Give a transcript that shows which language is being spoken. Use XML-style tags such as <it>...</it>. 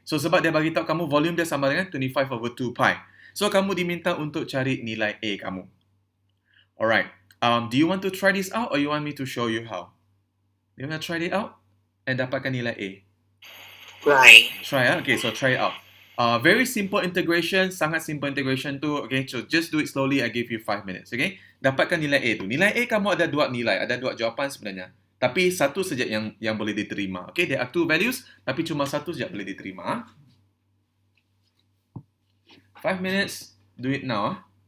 <ms>So sebab dia bagi tahu kamu volume dia sama dengan 25 over 2 pi. So kamu diminta untuk cari nilai a kamu.</ms> <en>Alright. Do you want to try this out or you want me to show you how? You want to try it out and</en> <ms>dapatkan nilai a?</ms> <en>Try. Okay, so try it out. Very simple integration,</en> <ms>sangat simple integration tu.</ms> <en>Okay, so just do it slowly. I give you 5 minutes. Okay,</en> <ms>dapatkan nilai A tu. Nilai A kamu ada dua nilai, ada dua jawapan sebenarnya. Tapi satu saja yang boleh diterima. Okay,</ms> <en>there are two values,</en> <ms>tapi cuma satu saja boleh diterima.</ms> <en>5 minutes. Do it now.</en>